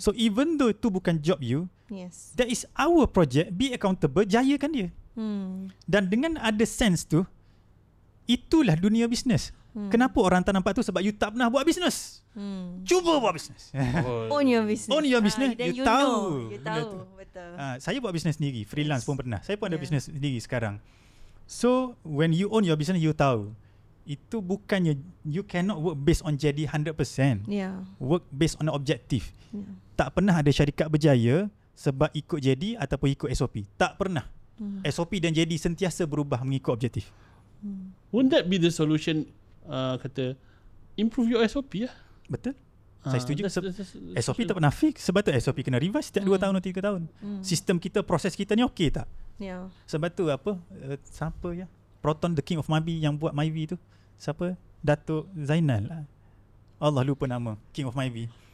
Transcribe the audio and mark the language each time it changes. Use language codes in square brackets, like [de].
[en] So even though [ms] itu bukan [en] job you, that is our project. Be accountable, [ms] jayakan dia. Dan dengan ada sense tu, itulah dunia bisnes. Kenapa orang tak nampak tu? Sebab you tak pernah buat bisnes. Cuba buat bisnes. [en] Own your business. Own your business. You [ms] tahu. You tahu. Betul. Saya buat bisnes sendiri, freelance pun pernah. Saya pun ada bisnes sendiri sekarang. [en] So when you own your business, [ms] you tahu itu bukannya [en] you cannot work based on JD 100%. Work based on objective. [ms] Tak pernah ada syarikat berjaya sebab ikut JD ataupun ikut SOP. Tak pernah. SOP dan JD sentiasa berubah mengikut objektif. [en] Wouldn't that be the solution? Kata improve your SOP lah. [ms] Betul. Saya setuju. SOP tak pernah fix. Sebab tu SOP kena revise setiap 2 tahun atau 3 tahun. Sistem kita, proses kita ni okey tak? Sebab tu siapa ya? Proton the King of Myvi yang buat Myvi tu. Siapa? Datuk Zainal. Allah lupa nama. King of Myvi.